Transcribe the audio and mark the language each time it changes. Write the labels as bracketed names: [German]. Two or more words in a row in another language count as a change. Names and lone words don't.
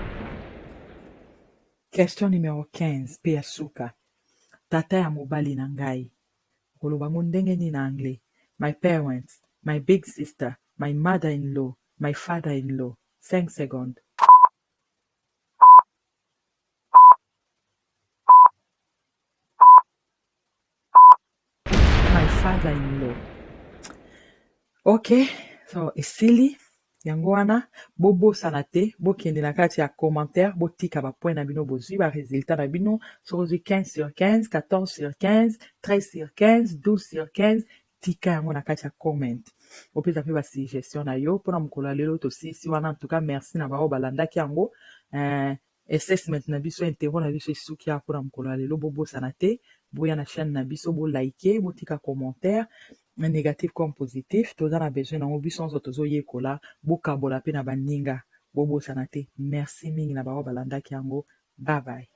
[French] Question numéro 15. [Lingala] Pe ya suka. Tata ya mobali na ngai. Okoloba ngo ndenge nini na anglais. [English] My parents, my big sister, my mother-in-law, my father-in-law. 5 secondes. My father-in-law. Ok, so [Lingala] esili yango wana bobosana te bokende na kati ya commentaire botika bapoint na bino bozwi baresultat na bino soki ozwi 15 sur 15 14 sur 15 13 sur 15 12 sur 15 tika yango na kati ya comment opesa mpe basuggestion na yo mpona mokolo ya lelo tosilisi wana antuka merci na bao balandaki yango assessment na biso interro na biso esuki ya mpona mokolo ya lelo bobosana te boya na chaîne na biso bolike botika [French] commentaire négatif comme positif [Lingala] toza na besoin nango biso nyonso tozoyekola bokabola mpe na baninga bobosana te merci mingi na bao balandaki yango [English] bye bye.